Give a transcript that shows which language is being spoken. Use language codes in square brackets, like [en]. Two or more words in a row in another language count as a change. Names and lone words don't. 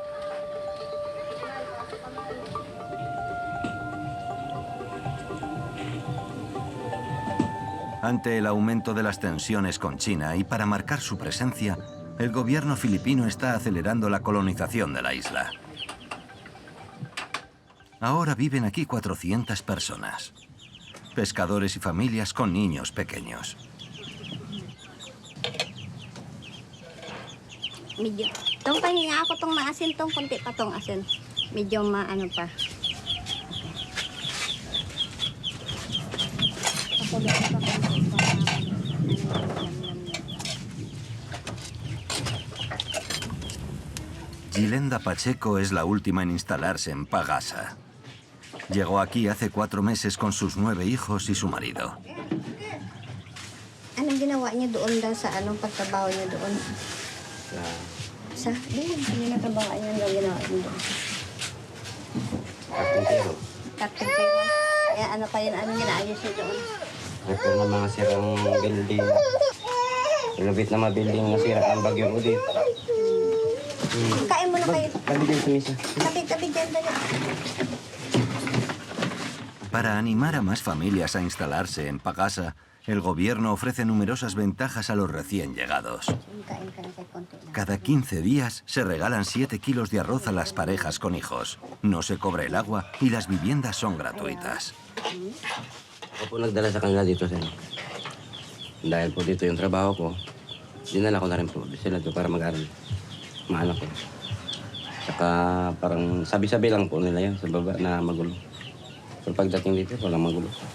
[es] Ante el aumento de las tensiones con China y para marcar su presencia, el gobierno filipino está acelerando la colonización de la isla. Ahora viven aquí 400 personas, pescadores y familias con niños pequeños. [tl] Medyo. Tong pahinga ako tong maasin tong konti pa tong asin. Medyo maano pa. [es] Gilenda Pacheco es la última en instalarse en Pagasa. Llegó aquí hace 4 meses con sus 9 hijos y su marido. [tl] Anong ginawa niya doon daw sa anong pagtrabaho niya doon? Sa doon, hindi natrabaho niya daw ginawa niya doon. Karpintero. Karpintero. Kaya ano pa yun, anong ginaayos niya doon? Ito na mga sirang building. Lubit na mga building na sira ang bagyong udit. Kain mo na kayo. Tabi dyan sa misa. Tabi dyan tayo. [es] Para animar a más familias a instalarse en Pagasa, el gobierno ofrece numerosas ventajas a los recién llegados. Cada 15 días se regalan 7 kilos de arroz a las parejas con hijos. No se cobra el agua y las viviendas son gratuitas. [tl] Ako po nagdala sa kanila dito sa dahil po dito yung trabaho ko, dinala ko na rin po sila dito para mag-aral. Mga anak ko. Saka parang sabi-sabi lang po nila yan sa baba na magulo. Pero pagdating dito, walang magulo.